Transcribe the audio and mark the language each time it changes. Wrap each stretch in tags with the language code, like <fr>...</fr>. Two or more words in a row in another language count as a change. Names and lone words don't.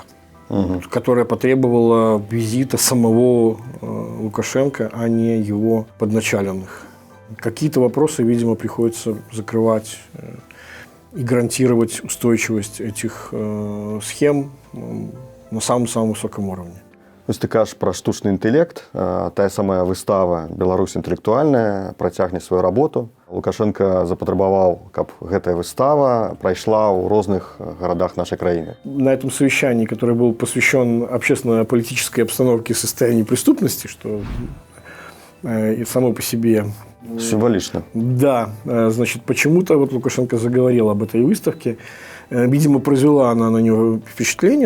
<ru>Которая потребовала визита самого Лукашенко, а не его подначаленных. Какие-то вопросы, видимо, приходится закрывать и гарантировать устойчивость этих схем на самом-самом высоком уровне.</ru> <be>Вось ты кажаш пра штучны інтэлект, тая самая выстава «Беларусь інтэлектуальная» працягне сваю работу. Лукашенко запатрабаваў, каб гэтая выстава прайшла ў розных гарадах нашай краіны.</be> <ru>На этом совещании, которое было посвящен общественно-политической обстановке и состоянию преступности, что и само по себе... Символично. Да, значит, почему-то вот Лукашенко заговорил об этой выставке. Видимо, произвела она на него впечатление.</ru>